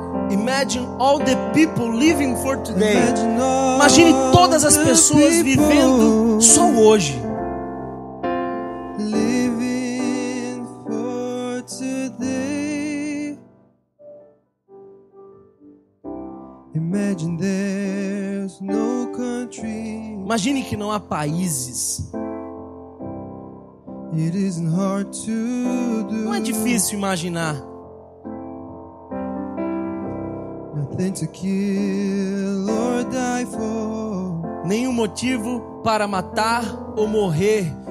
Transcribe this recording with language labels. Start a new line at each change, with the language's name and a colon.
English: Imagine all the people living for today.
Portuguese: Imagine todas as pessoas vivendo só hoje.
English: Living for today. Imagine there's no country.
Portuguese: Imagine que não há países.
English: It isn't hard to do.
Portuguese: Não é difícil imaginar.
English: Nothing to kill or die for.
Portuguese: Nenhum motivo para matar ou morrer.